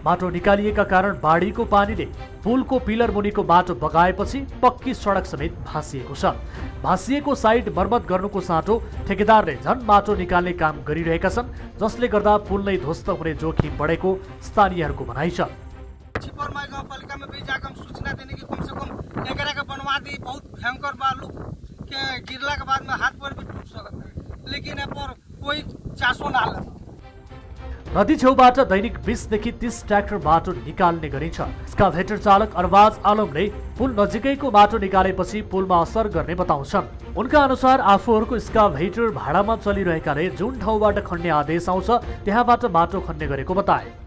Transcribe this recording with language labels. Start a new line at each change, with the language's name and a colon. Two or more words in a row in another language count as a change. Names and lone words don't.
Nepali: माटो निकालिएका कारण बाढीको पानीले पुलको पिलर मुनिको माटो बगाएपछि पक्की सडक समेत भासिएको छ। भासिएको साइड मर्मत गर्नुको साटो ठेकेदारले झन् माटो निकाल्ने काम गरिरहेका छन्, जसले गर्दा पुल नै ध्वस्त हुने जोखिम बढेको स्थानीयहरूको भनाइ छ।
Hindi: छिपरमा गाउँपालिकामा भी जाकर सूचना देने की कम से कम एकरा का बनवा दी, बहुत भयंकर बालू के गिरला के बाद में हाथ पर भी टूट सकता है, लेकिन यहाँ पर कोई चासो ना ले।
Nepali: नदी छेउबाट दैनिक 20 देखि 30 ट्र्याक्टर माटो निकाल्ने गरिन्छ। एक्सकाभेटर चालक अरबाज आलमले पुल नजिकैको माटो निकालेपछि पुलमा असर गर्ने बताउँछन्। उनका अनुसार आफूहरूको एक्सकाभेटर भाडामा चलिरहेकाले जुन ठाउँबाट खन्ने आदेश आउँछ त्यहाँबाट माटो खन्ने गरेको बताए।